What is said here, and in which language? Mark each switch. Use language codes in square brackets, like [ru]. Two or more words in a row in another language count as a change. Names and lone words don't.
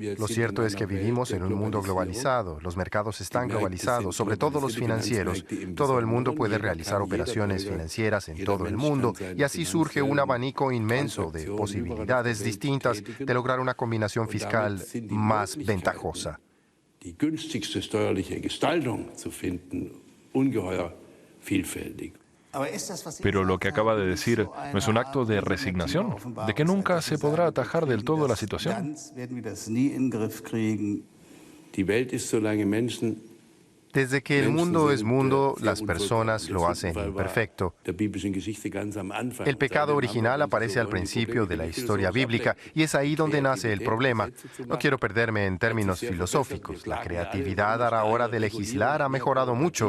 [es] Lo cierto es que vivimos en un mundo globalizado, los mercados están globalizados, sobre todo los financieros. Todo el mundo puede realizar operaciones financieras en todo el mundo y así surge un abanico inmenso de posibilidades distintas de lograr una combinación fiscal más ventajosa. [de] Die günstigste steuerliche Gestaltung zu finden, ungeheuer vielfältig. [es] Pero lo que acaba de decir no es un acto de resignación, de que nunca se podrá atajar del todo la situación. [de] Die Welt ist, solange Menschen [es] Desde que el mundo es mundo, las personas lo hacen imperfecto. El pecado original aparece al principio de la historia bíblica y es ahí donde nace el problema. No quiero perderme en términos filosóficos. La creatividad a la hora de legislar ha mejorado mucho.